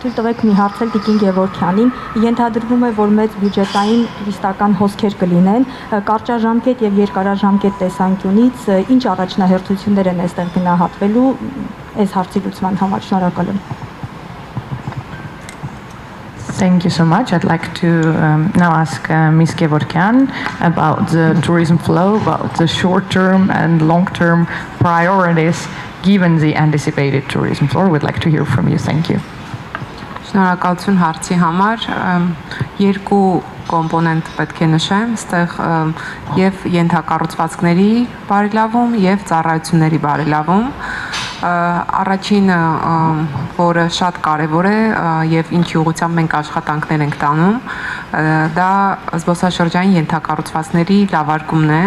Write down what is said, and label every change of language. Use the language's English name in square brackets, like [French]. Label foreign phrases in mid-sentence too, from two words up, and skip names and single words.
[Armenian] թույլ տվեք մի հարցել Տիկին Գևորգյանին, ենթադրվում է, որ մեծ բյուջետային տուրիստական հոսքեր կլինեն, կարճաժամկետ եւ երկարաժամկետ տեսանկյունից ինչ առաջնահերթություններ են այստեղ գնահատվելու այս հարցի լուծման համար։ Շնորհակալ եմ։ [English] Thank you so much. I'd like to now ask Ms. Gevorkyan about the tourism flow, about the short-term and long-term priorities given the anticipated tourism flow. We'd like to hear from you. Thank you. [Armenian] Շնորհակալություն հարցի համար։ Երկու կոմպոնենտ պետք է նշեմ, այստեղ եւ ենթակառուցվածքների բարելավում եւ ծառայությունների բարելավում։ Առաջինը, որը շատ կարևոր է եւ ինչի ուղղությամբ մենք աշխատանքներ ենք տանում, դա զբոսաշրջային ենթակառուցվածքների լավարկումն է,